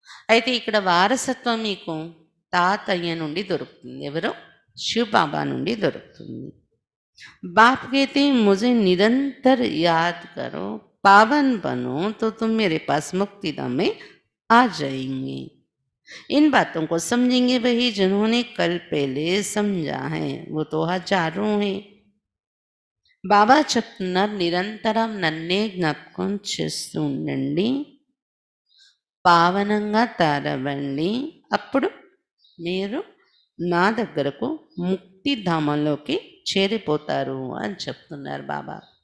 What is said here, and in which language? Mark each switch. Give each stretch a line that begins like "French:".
Telugu: అయితే ఇక్కడ వారసత్వం మీకు తాతయ్య నుండి దొరుకుతుంది. ఎవరో శివ బాబా నుండి దొరుకుతుంది.
Hindi: బాప్ कहते मुझे निरंतर याद करो, पावन बनो तो तुम मेरे पास मुक्तिधाम में आ जाएंगे. इन बातों को समझेंगे वही जिन्होंने कल पहले समझा है, वो तो हजारों हैं.
Telugu: బాబా చెప్తున్నారు, నిరంతరం నన్నే జ్ఞాపకం చేస్తూ ఉండండి, పావనంగా తయారవ్వండి, అప్పుడు మీరు నా దగ్గరకు ముక్తిధామంలోకి చేరిపోతారు అని చెప్తున్నారు బాబా.